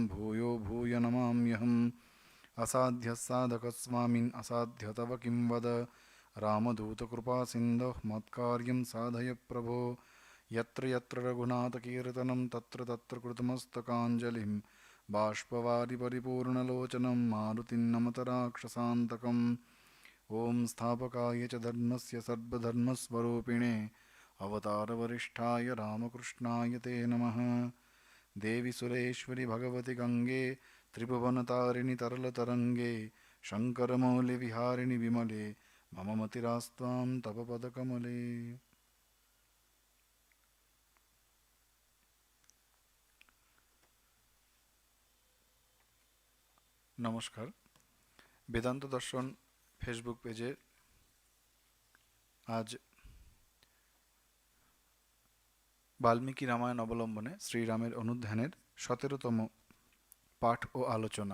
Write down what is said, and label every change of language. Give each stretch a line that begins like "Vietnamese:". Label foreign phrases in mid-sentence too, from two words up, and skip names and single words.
Sanskrit: भूयो भूय नमाम्यहम् असाध्यः साधकस्वामिन् असाध्य तव किं वद रामदूतकृपासिन्धुः मत्कार्यं साधय प्रभो यत्र यत्र रघुनाथकीर्तनं तत्र तत्र कृतमस्तकाञ्जलिं बाष्पवारि परिपूर्णलोचनं मारुतिं नमत राक्षसान्तकम् ॐ स्थापकाय च धर्मस्य सर्वधर्मस्वरूपिणे अवतारवरिष्ठाय रामकृष्णाय ते नमः। देवि सुरेश्वरि भगवति गङ्गे त्रिभुवनतारिणि तरलतरङ्गे शङ्करमौलिविहारिणि विमले मम मतिरास्त्वां तव पदकमले।
Bangla: নমস্কার। বেদান্ত দর্শন ফেসবুক পেজে আজ বাল্মীকি রামায়ণ অবলম্বনে শ্রীরামের অনুধ্যানের 17তম পাঠ ও আলোচনা।